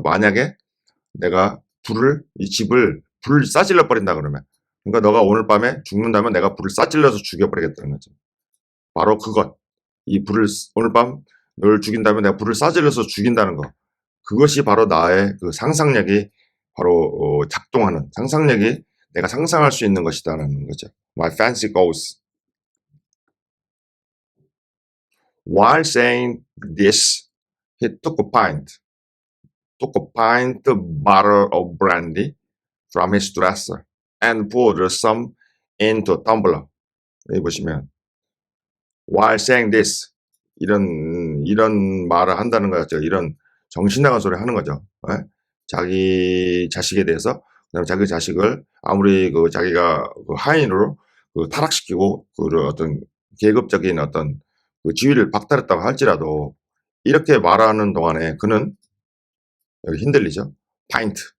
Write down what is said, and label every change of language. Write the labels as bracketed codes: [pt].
[ko] 만약에 내가 이 집을 불을 싸질러 버린다 그러면, 그러니까 너가 오늘 밤에 죽는다면 내가 불을 싸질러서 죽여버리겠다는 거죠. 바로 그것, 이 불을 오늘 밤 너를 죽인다면 내가 불을 싸질러서 죽인다는 거, 그것이 바로 나의 그 상상력이 바로 작동하는 상상력이 내가 상상할 수 있는 것이다라는 거죠. [en] My fancy goes. While saying this, he took a pint bottle of brandy from his dresser and poured some into a tumbler. [ko] 여기 보시면 [en] while saying this [ko] 이런 말을 한다는 거죠. 이런 정신 나간 소리 하는 거죠. 예? 자기 자식에 대해서, 그다음에 자기 자식을 아무리 그 자기가 그 하인으로 그 타락시키고 그 어떤 계급적인 어떤 그 지위를 박탈했다고 할지라도 이렇게 말하는 동안에 그는 여기 힌들리죠. 파인트.